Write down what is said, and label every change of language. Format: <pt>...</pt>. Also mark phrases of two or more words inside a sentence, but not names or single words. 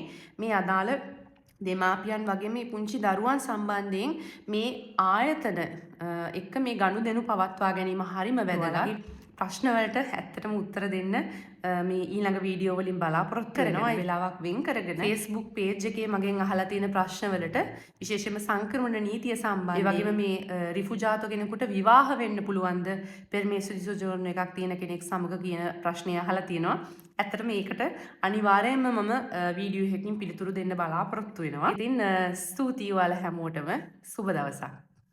<si>මේ අදාළ දෙමාපියන් වගේ මේ පුංචි දරුවන් සම්බන්ධයෙන් මේ ආයතන එක්ක මේ ගනුදෙනු පවත්වා ගැනීම හරිම වැදගත්. ප්‍රශ්න වලට ඇත්තටම උත්තර දෙන්න මේ ඊළඟ වීඩියෝ වලින් බලාපොරොත්තු වෙනවා. ඒ වෙලාවක් වෙන් කරගෙන Facebook page එකේ මගෙන් අහලා තියෙන ප්‍රශ්න වලට විශේෂයෙන්ම සංක්‍රමණ නීතිය සම්බන්ධයෙන් ඒ වගේම මේ රිෆුජාතෝ කෙනෙකුට විවාහ වෙන්න පුළුවන්ද</si> <it>permesso di soggiorno</it> <si>එකක් තියෙන කෙනෙක් සමග කියන ප්‍රශ්නය අහලා තියෙනවා. ඇත්තට මේකට අනිවාර්යයෙන්ම මම වීඩියෝ එකකින් පිළිතුරු දෙන්න බලාපොරොත්තු වෙනවා. ඉතින් ස්තුතියි ඔයාලා හැමෝටම සුබ දවසක්.</si>